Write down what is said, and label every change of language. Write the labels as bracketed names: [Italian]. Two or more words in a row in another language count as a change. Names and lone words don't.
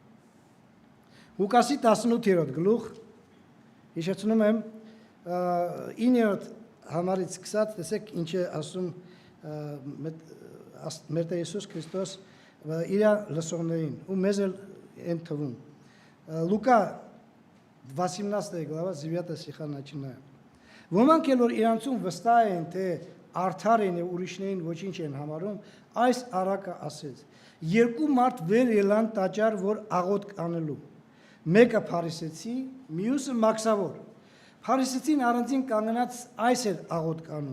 [Armenian] Ղուկասի 18-րդ գլուխ, հիշեցնում եմ 9-րդ համարից սկսած, տեսեք ինչ է ասում մեր Տեր Հիսուս Քրիստոս իր լսողներին, ու մեզ էլ են թվում։ [Russian] Լուկա 18 глава 9 стиха начинаем. [Armenian] Ոմանք էլ որ իրանցում վստահ են, թե արդար են եւ ուրիշներին ոչինչ են համարում, այս առակը ասեց. երկու մարդ վեր ելան տաճար, որ աղոթք անելու։ Մեկը փարիսեցի, մյուսը մաքսավոր։ Փարիսեցին առանձին կանգնած այս էր աղոթք անում.